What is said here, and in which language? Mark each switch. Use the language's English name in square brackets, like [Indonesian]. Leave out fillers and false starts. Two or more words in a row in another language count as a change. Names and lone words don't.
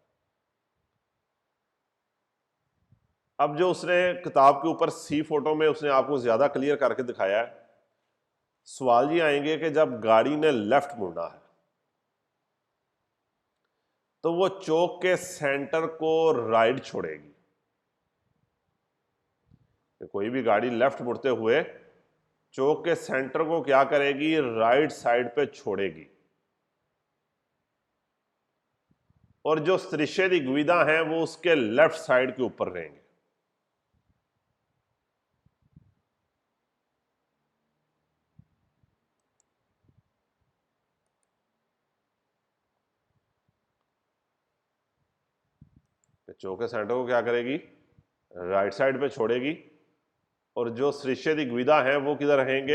[Hindi] अब जो उसने किताब के ऊपर सी फोटो में उसने आपको ज्यादा क्लियर करके दिखाया है, सवाल ये आएंगे कि जब गाड़ी ने लेफ्ट मुड़ना है तो वो चौक के सेंटर को राइट छोड़ेगी। कोई भी गाड़ी लेफ्ट मुड़ते हुए चौक के सेंटर को क्या करेगी? राइट साइड पे छोड़ेगी। और जो [Italian] strisce di guida [Hindi] हैं वो उसके लेफ्ट साइड के ऊपर रहेंगे। चौक के सेंटर को क्या करेगी? राइट साइड पे छोड़ेगी। और जो [Italian] strisce di guida [Hindi] हैं वो किधर रहेंगे?